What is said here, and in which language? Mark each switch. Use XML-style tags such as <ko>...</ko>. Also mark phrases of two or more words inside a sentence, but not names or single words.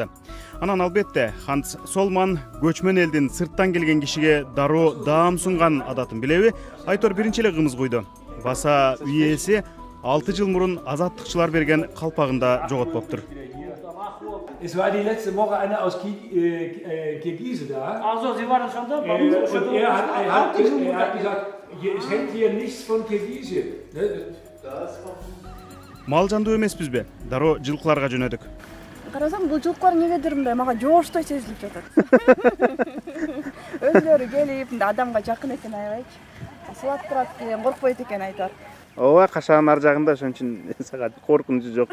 <ky>Анан албетте Ханс Цолман көчмөн элдин сырттан келген кишиге дароо даам сунган адатын билеби? Айтор биринчи эле кымыз куйду. Баса үй ээси 6 жыл мурун азаттыкчылар берген калпагында жоготпоптур.</ky> <de>Es war die letzte Woche einer aus Kirgise da. Also, Sie waren schon da? Und er hat gesagt, es hängt hier nichts von Kirgise.</de> <ky>Мал жандуу эмеспизби? Дароо жылкыларга жөнөдүк. Карасам, бул жылкылар негедир мындай мага жооштой сезилип жатат. Өзлөрү келип, адамга жакын экен аябайчы. Сылап турат экен, коркпойт экен айтар. Ооба, кашаанын ар жагында ошон үчүн сага коркунучу жок.</ky>